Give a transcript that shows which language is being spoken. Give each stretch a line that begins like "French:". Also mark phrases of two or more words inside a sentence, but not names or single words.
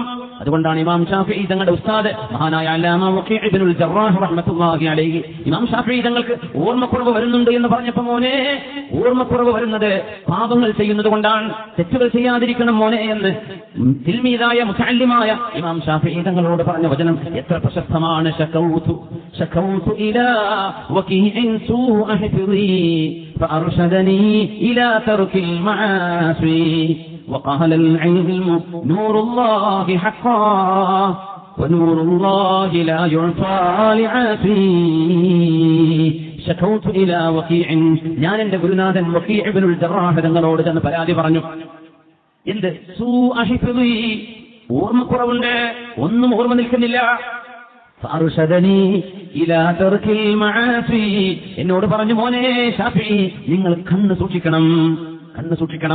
Malayalam: അതുകൊണ്ടാണ് ഇമാം ഷാഫിഈ തങ്ങളുടെ ഉസ്താദ് മഹാനായ അല്ലാമ വഖീഉ ഇബ്നുൽ ജറാഹ്
Arabic: رحمة الله عليه,
Malayalam: ഇമാം ഷാഫിഈ തങ്ങൾക്ക് ഓർമ്മക്കുറവ് വരുന്നുണ്ട് എന്ന് പറഞ്ഞപ്പോ, മോനെ ഓർമ്മക്കുറവ് വരുന്നത് പാപങ്ങൾ ചെയ്യുന്നത് കൊണ്ടാണ്, തെറ്റുകൾ ചെയ്യാതിരിക്കണം മോനെ എന്ന് തിൽമീദായ മുതഅല്ലിമായ ഇമാം ഷാഫിഈ തങ്ങളോട് പറഞ്ഞ വചനം എത്ര പ്രശസ്തമാണ്.
Arabic: شكوت إلى وكيع سوء حفظي فأرشدني إلى ترك المعاصي وقال العلم نور الله حقا ونور الله لا يعطى لعاصي شكوت إلى وكيع.
Malayalam: ഞാൻ എന്റെ ഗുരുനാഥൻ വഖീഉ ഇബ്നുൽ ജറാഹ് തങ്ങളോട് ചെന്ന് പരാതി പറഞ്ഞു. എന്ത്?
Arabic: سوء حفظي,
Malayalam: ഓർമ്മക്കുറവുണ്ട്, ഒന്നും ഓർമ്മ നിൽക്കുന്നില്ല.
Arabic: فأرشدني إلى ترك المعاصي,
Malayalam: എന്നോട് പറഞ്ഞു മോനെ ഷാഫിഈ നിങ്ങൾ കണ്ണ് സൂക്ഷിക്കണം, കണ്ണ് സൂക്ഷിക്കണം.